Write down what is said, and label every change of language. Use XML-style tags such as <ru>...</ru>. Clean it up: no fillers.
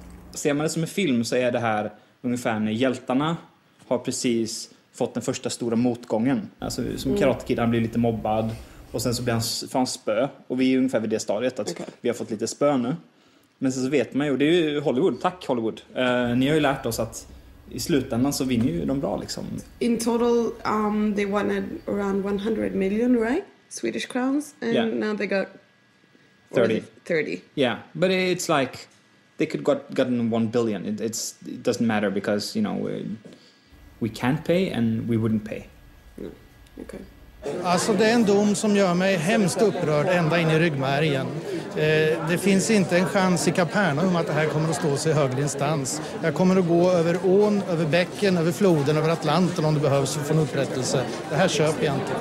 <sv>Ser man det som en film så är det här ungefär när hjältarna har precis fått den första stora motgången. Alltså som Karate Kid, han blir lite mobbad och sen så blir han spö. Och vi är ungefär vid det stadiet att vi har fått lite spö nu. Men sen så vet man ju, och det är ju Hollywood, tack Hollywood. Ni har ju lärt oss att i slutändan så vinner ju de bra liksom.</sv> <en>In total they won around 100 million, right? Swedish crowns, and now they got 30. Yeah, but it's like they could gotten 1 billion. It doesn't matter because, you know, we can't pay and we wouldn't pay. Okay.</en> <sv>Alltså det är en dom som gör mig hemskt upprörd ända in i ryggmärgen. Det finns inte en chans i Kapernaum att det här kommer att stå sig i högre instans. Jag kommer att gå över ån, över bäcken, över floden, över Atlanten om det behövs för att få en upprättelse. Det här köper jag inte.</sv>